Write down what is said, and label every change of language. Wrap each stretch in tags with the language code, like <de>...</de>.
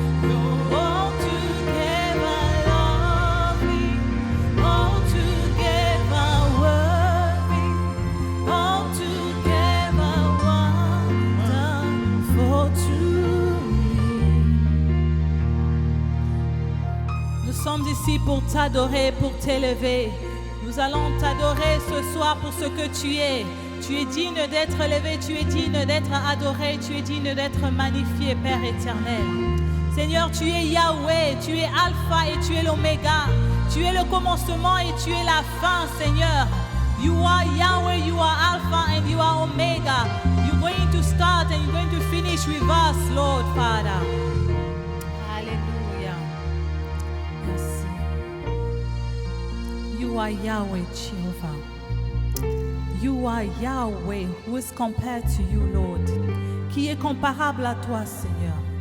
<en>You're altogether lovely, altogether worthy, altogether wonderful to me.</en> <fr>Nous sommes ici pour t'adorer, pour t'élever. Nous allons t'adorer ce soir pour ce que tu es. Tu es digne d'être élevé, tu es digne d'être adoré, tu es digne d'être magnifié, Père éternel. Seigneur, tu es Yahweh, tu es Alpha et tu es l'Oméga. Tu es le commencement et tu es la fin, Seigneur.</fr> <en>You are Yahweh, you are Alpha and you are Omega. You're going to start and you're going to finish with us, Lord Father. Alléluia.</en> <fr>Merci.</fr> <en>You are Yahweh, Jehovah. You are Yahweh, who is compared to you, Lord.</en> <fr>Qui est comparable à toi, Seigneur.</fr>